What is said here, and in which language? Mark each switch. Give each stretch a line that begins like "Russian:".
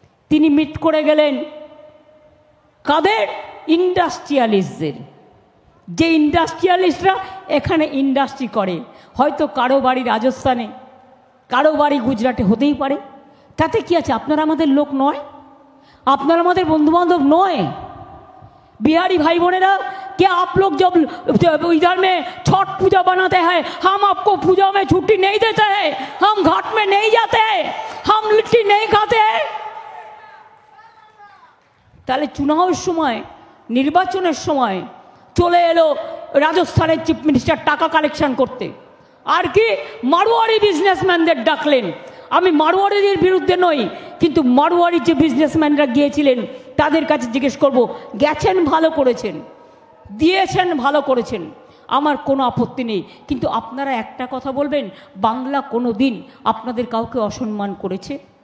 Bangla: তিনি মিট করে গেলেন কাদের? ইন্ডাস্ট্রিয়ালিস্টদের। যে ইন্ডাস্ট্রিয়ালিস্টরা এখানে ইন্ডাস্ট্রি করে, হয়তো কারো বাড়ি রাজস্থানে, কারো বাড়ি গুজরাটে হতেই পারে, তাতে কি আছে? আপনারা আমাদের লোক নয়? আপনারা আমাদের বন্ধুবান্ধব নয়?
Hindi: बिहारी भाई बोनेरा, क्या आप लोग जब इधर में छठ पूजा बनाते हैं, हम आपको पूजा में छुट्टी नहीं देते हैं, हम घाट में नहीं जाते हैं, हम लिट्टी नहीं खाते हैं?
Bangla: তাহলে চুনাওয়ের সময়, নির্বাচনের সময় চলে এলো রাজস্থানের চিফ মিনিস্টার টাকা কালেকশন করতে, আর কি মারোয়ারি বিজনেসম্যানদের ডাকলেন। আমি মারোয়ারিদের বিরুদ্ধে নই, কিন্তু মারোয়ারির যে বিজনেসম্যানরা গিয়েছিলেন তাদের কাছে জিজ্ঞেস করব, গেছেন ভালো করেছেন, দিয়েছেন ভালো করেছেন, আমার কোনো আপত্তি নেই, কিন্তু আপনারা একটা কথা বলবেন, বাংলা কোনো দিন আপনাদের কাউকে অসম্মান করেছে?